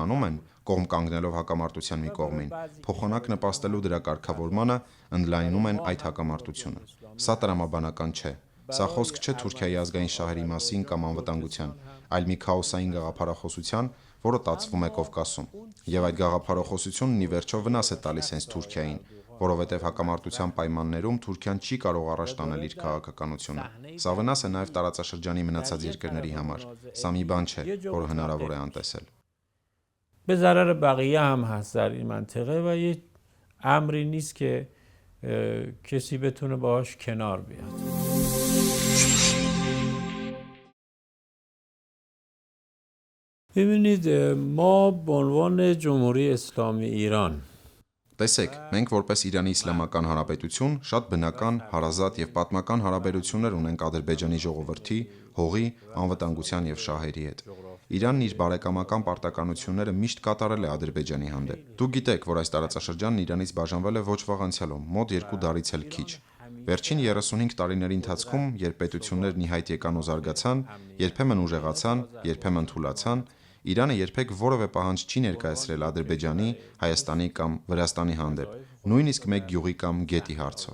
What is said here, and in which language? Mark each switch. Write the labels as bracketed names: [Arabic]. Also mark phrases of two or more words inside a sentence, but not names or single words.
[Armenian] անում են, կողմ կանգնելով հակամարտության մի կողմին, փոխանակ նպաստելու դրա կարգավորմանը, ընդլայնում են այդ հակամարտությունը։ Սա տրամաբանական չէ։ Սա խոսք չէ Թուրքիայի ազգային շահերի մասին կամ անվտանգության, այլ մի քաոսային գաղափարախոսության, որը տածվում է Կովկասում։ Եվ այդ գաղափարախոսությունն ի վերջո վնաս է տալիս հենց Թուրքիային, որովհետև հակամարտության պայմաններում Թուրքիան չի կարող առաջ տանել իր քաղաքականությունը։ Սա վնաս է նաև տարածաշրջանի մնացած երկրների համար։ Սա մի բան չէ, որը հնարավոր է անտեսել։ [Persian] به ضرر بقیه هم هست در این منطقه و یه امری نیست که کسی بتونه باهاش کنار بیاد. ببینید ما به عنوان جمهوری اسلامی ایران [Armenian] Տեսեք, մենք որպես Իրանի Իսլամական Հանրապետություն շատ բնական, հարազատ եւ պատմական հարաբերություններ ունենք Ադրբեջանի ժողովրդի, հողի, անվտանգության եւ շահերի հետ։ Իրանն իր բարեկամական պարտականությունները միշտ կատարել է Ադրբեջանի հանդեպ։ Դուք գիտեք, որ այս տարածաշրջանն Իրանից բաժանվել է ոչ վաղ անցյալում, մոտ 2 դարից էլ քիչ։ Վերջին 35 տարիների ընթացքում, երբ պետություններն ի հայտ եկան ու զարգացան, երբեմն ուժեղացան, երբեմն թուլացան, Իրանը երբեք որևէ պահանջ չի ներկայացրել Ադրբեջանի, Հայաստանի կամ Վրաստանի հանդեպ, նույնիսկ մեկ գյուղի կամ գետի հարցով։